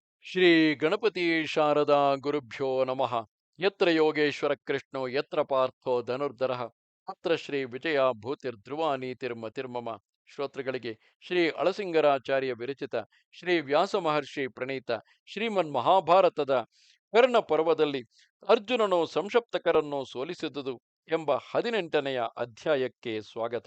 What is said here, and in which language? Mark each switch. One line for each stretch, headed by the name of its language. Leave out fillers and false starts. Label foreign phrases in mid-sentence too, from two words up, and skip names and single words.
Sanskrit: ಶ್ರೀ ಗಣಪತಿ ಶಾರದಾ ಗುರುಭ್ಯೋ ನಮಃ. ಯತ್ರ ಯೋಗೇಶ್ವರ ಕೃಷ್ಣೋ ಯತ್ರ ಪಾರ್ಥೋ ಧನುರ್ಧರಃ ಅತ್ರ ಶ್ರೀ ವಿಜಯ ಭೂತಿರ್ಧ್ರುವ ನೀತಿರ್ಮತಿರ್ಮಮ.
Kannada: ಶ್ರೋತೃಗಳಿಗೆ ಶ್ರೀ ಅಳಸಿಂಗರಾಚಾರ್ಯ ವಿರಚಿತ ಶ್ರೀ ವ್ಯಾಸ ಮಹರ್ಷಿ ಪ್ರಣೀತ ಶ್ರೀಮನ್ ಮಹಾಭಾರತದ ಕರ್ಣ ಪರ್ವದಲ್ಲಿ ಅರ್ಜುನನು ಸಂಶಪ್ತಕರನ್ನು ಸೋಲಿಸಿದುದು ಎಂಬ 18ನೆಯ ಅಧ್ಯಾಯಕ್ಕೆ ಸ್ವಾಗತ.